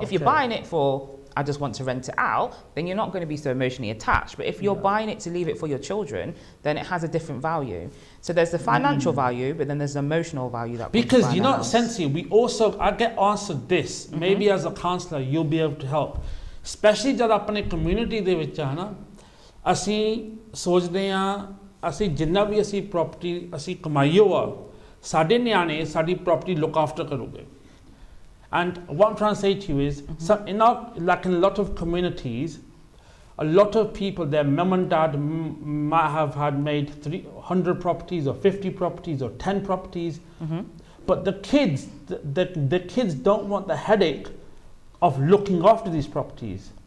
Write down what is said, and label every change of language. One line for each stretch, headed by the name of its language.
English: if you're buying it for I just want to rent it out, then you're not going to be so emotionally attached. But if you're buying it to leave it for your children, then it has a different value. So there's the financial value, but then there's the emotional value that because you know, Sensi, we also I get answered this. Maybe as a counsellor, you'll be able to help.
Punjabi: Especially
Hindi: जब अपने
Punjabi: community ਦੇ ਵਿੱਚ ਹੈ ਨਾ ਅਸੀਂ ਸੋਚਦੇ ਹਾਂ ਅਸੀਂ ਜਿੰਨਾ ਵੀ ਅਸੀਂ property ਅਸੀਂ ਕਮਾਈ ਹੋਆ ਸਾਡੇ ਨਿਆਣੇ ਸਾਡੀ property
English: look after
Punjabi: ਕਰੂਗੇ.
English: And what I'm trying to say to you is, like in a lot of communities, a lot of people, their mum and dad might have had made 300 properties or 50 properties or 10 properties, but the kids, the kids don't want the headache of looking after these properties.